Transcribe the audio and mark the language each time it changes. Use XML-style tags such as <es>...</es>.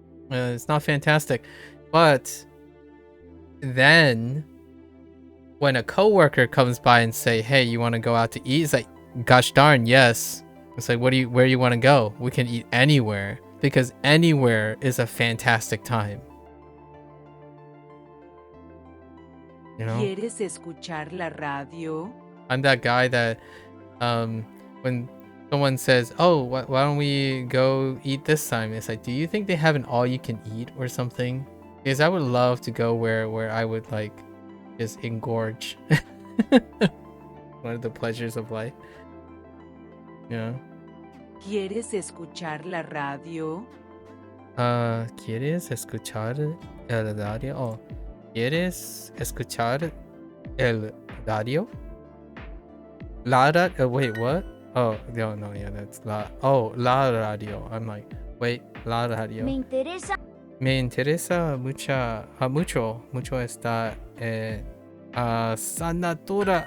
<en>It's not fantastic, but then when a coworker comes by and say, "Hey, you want to go out to eat?" It's like, gosh darn, yes. It's like, where do you want to go? We can eat anywhere, because anywhere is a fantastic time. You know?</en> <es>¿Quieres escuchar la radio?</es> <en>I'm that guy that when someone says, "Oh, why don't we go eat this time?" It's like, do you think they have an all-you-can-eat or something? Because I would love to go where I would like just engorge. One of the pleasures of life. Yeah.</en> <es>¿Quieres escuchar la radio? ¿Quieres escuchar la radio? Oh, ¿Quieres escuchar el radio?</es> <en>Wait, what? Oh, no, yeah, that's la radio. I'm like, wait, la radio.</en> <es>Me interesa mucho esta asignatura.</es>